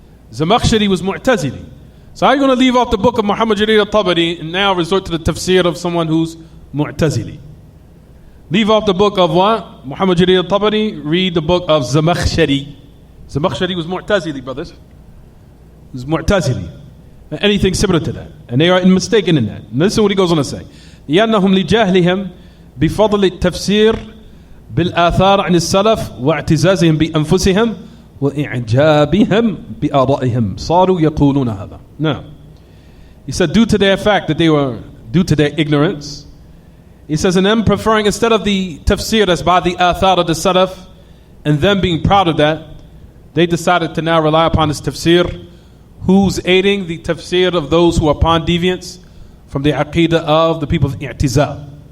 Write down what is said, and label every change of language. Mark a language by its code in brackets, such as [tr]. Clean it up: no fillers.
[en] Zamakhshari was Mu'tazili. So how are you going to leave off the book of Muhammad Jalil al-Tabari and now resort to the tafsir of someone who's Mu'tazili? Leave off the book of what? Muhammad Jalil al-Tabari, read the book of Zamakhshari. Zamakhshari was Mu'tazili, brothers. He was Mu'tazili. Anything similar to that. And they are mistaken in that. And listen to what he goes on to say. [ar] لأنهم لجهلهم بفضل التفسير بالآثار عن السلف واعتزازهم بأنفسهم وإعجابهم بآرائهم صاروا يقولون هذا. [en] Now, he said due to their fact that they were, due to their ignorance, he says, and them preferring instead of the tafsir that's by the athar of the salaf and them being proud of that, they decided to now rely upon this tafsir, who's aiding the tafsir of those who are upon deviance from the aqidah of the people of i'tizal,